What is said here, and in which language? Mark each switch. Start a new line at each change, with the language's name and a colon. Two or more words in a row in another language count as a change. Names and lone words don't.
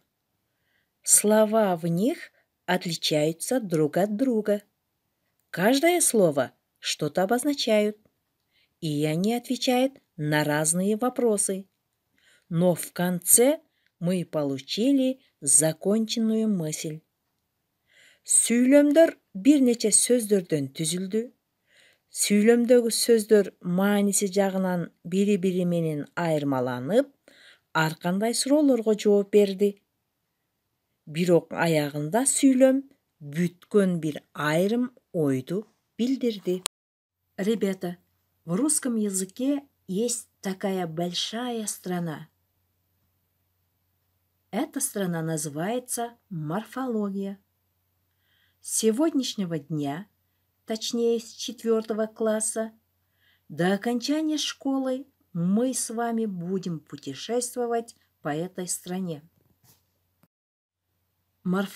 Russian: Слова в них отличаются друг от друга. Каждое слово что-то обозначает, и они отвечают на разные вопросы. Но в конце мы получили законченную мысль.
Kyrgyz: Сүйлөмдөр бир нече сөздөрдөн түзүлдү. Сүйлөмдөгү сөздөр мааниси жагынан бири-бири менен айырмаланып, ар кандай суроолорго жооп берди. Бирок аягында сүйлөм бүткөн бир айрым ойду билдирди.
Russian: Ребята, в русском языке есть такая большая страна. Эта страна называется морфология. С сегодняшнего дня, точнее с 4 класса, до окончания школы мы с вами будем путешествовать по этой стране.